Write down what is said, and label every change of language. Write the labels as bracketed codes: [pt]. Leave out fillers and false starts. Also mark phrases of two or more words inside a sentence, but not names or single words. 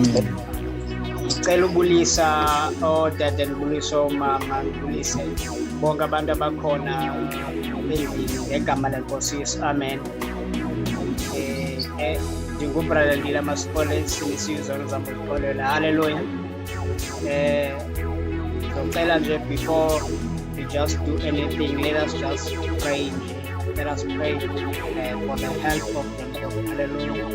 [xh] Cela ubulisa odade ubulisa omama ubulise bonke abantu abakhona endlini ngegama lenkosi Yesu. Amen. Ndingubrother Ntila Masixole sinisizwe zamxolela. Hallelujah. [zu] Ngicela nje [en] before we just do anything, let us just pray. Let us pray for the help of the Lord. Hallelujah.